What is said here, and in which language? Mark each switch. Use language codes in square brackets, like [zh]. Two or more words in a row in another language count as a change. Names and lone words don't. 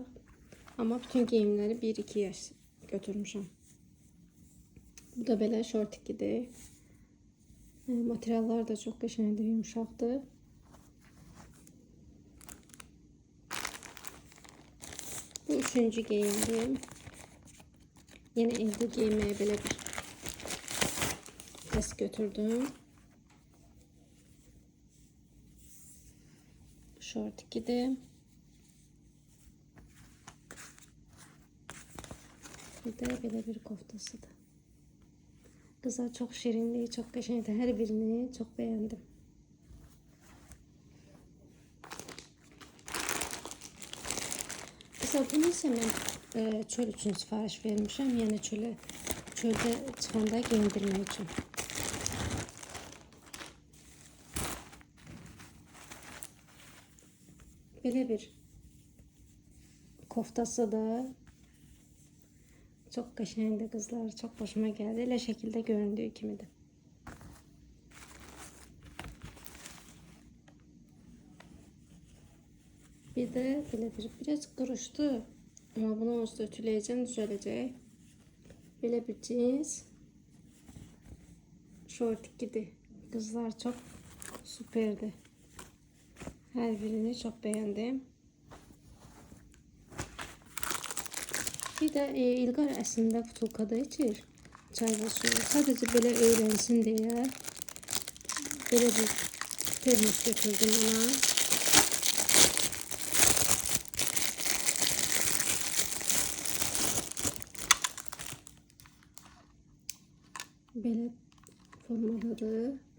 [az] Amma bütün geyimləri 1-2 yaş götürmüşəm. Bu da belə şort 2'dir. Materiallar da çox qəşəngdir, yumuşaqdır. Bu üçüncü geyimdir. [tr] Yine evde giymeye [az] belə bir test götürdüm. Şort 2'dir. Bir de belə bir koftasıdır. Kızlar çok şirindir, çok qəşəngdir. [tr] Hər birini çok beğendim. [az] Mesela bunu isə mən çöl üçün sifariş vermişəm. Yəni çöldə çıxanda geyindirmək üçün. Belə bir koftası da çok qəşəngdir kızlar. Çok hoşuma gəldi. Elə şəkildə göründüyü kimidir. Bir de belə biraz qırışdı. Ama bunu onsuz ütüləyəcəm, düzələcək. Belə bir cins şort 2'dir. [tr] Kızlar çok süperdi. Her birini çok beğendim. [az] Bir de İlqar əslində butulkada içir çay və suyu. Sadəcə belə eğlənsin deyə belə bir termos götürdüm ona. Belə formadadır.